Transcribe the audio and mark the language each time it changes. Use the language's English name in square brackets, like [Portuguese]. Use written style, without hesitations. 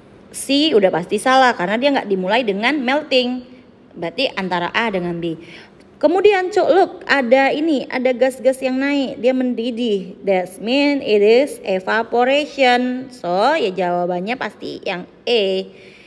[Indonesian] C udah pasti salah karena dia nggak dimulai dengan melting. Berarti antara A dengan B. Kemudian [English] look, [Indonesian] ada gas-gas yang naik, dia mendidih. [English] That means it is evaporation. So [Indonesian] ya jawabannya pasti yang E.